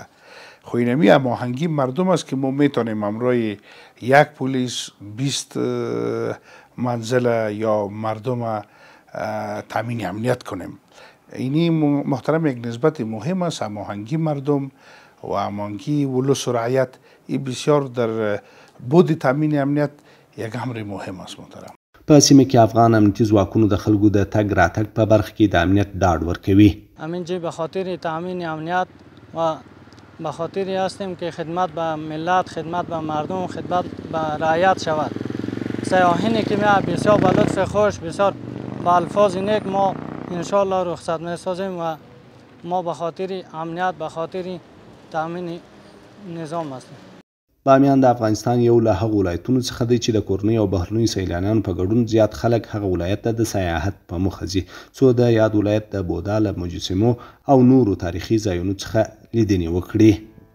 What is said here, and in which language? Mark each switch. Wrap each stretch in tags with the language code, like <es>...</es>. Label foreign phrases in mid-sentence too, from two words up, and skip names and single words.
<fa>خو اینمی هماهنگی مردم است که ما میتونیم همراه یک پلیس 20 منزل یا مردم تامین امنیت کنیم. اینی محترم یک نسبت مهم است. هماهنگی مردم و هماهنگی ولس و رعیت این بسیار در بود تامین امنیت یک امر مهم است. محترم</fa> <ps>په سیمه کې افغان امنیتي ځواکونو د خلکو د تګ راتګ په برخه کې د امنیت ډاډ ورکوي.</ps> <fa>همین جی به خاطر تامین امنیت و به خاطر هستیم که خدمت به ملت، خدمت به مردم، خدمت به رعیت شود. سیاحینی که میاد بسیار به لطف خوش، بسیار با الفاظ نیک ما انشالله رخصت میسازیم و ما به خاطر امنیت، به خاطر تامین نظام هستیم.</fa> <ps>بامیان د افغانستان یو له هغو ولایتونو څخه دی چې د کورنیو او بهرنیو سیلانیانو په ګډون زیات خلک هغه ولایت ته د سیاحت په موخه ځي څو د یاد ولایت د بودا له مجسمو او نورو تاریخي ځایونو څخه لیدنې وکړي.</ps>